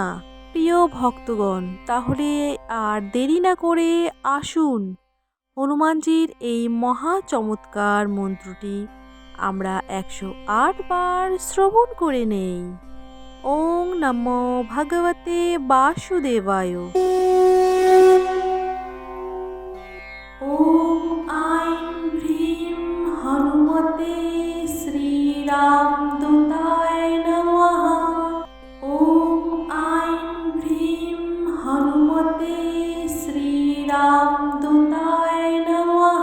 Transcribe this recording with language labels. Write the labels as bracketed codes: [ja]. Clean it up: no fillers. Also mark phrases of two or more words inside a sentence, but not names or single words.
[bn] প্রিয় ভক্তগণ, তাহলে আর দেরি না করে আসুন হনুমানজির এই মহা চমৎকার মন্ত্রটি আমরা 108 বার শ্রবণ করে নেই। [sa] ওং নমো ভগবতে বাসুদেবায়। ওম আইং হ্রিং হনুমতে শ্রীরামদূতায় নমঃ। ওম আইং হ্রিং হনুমতে শ্রীরামদূতায় নমঃ।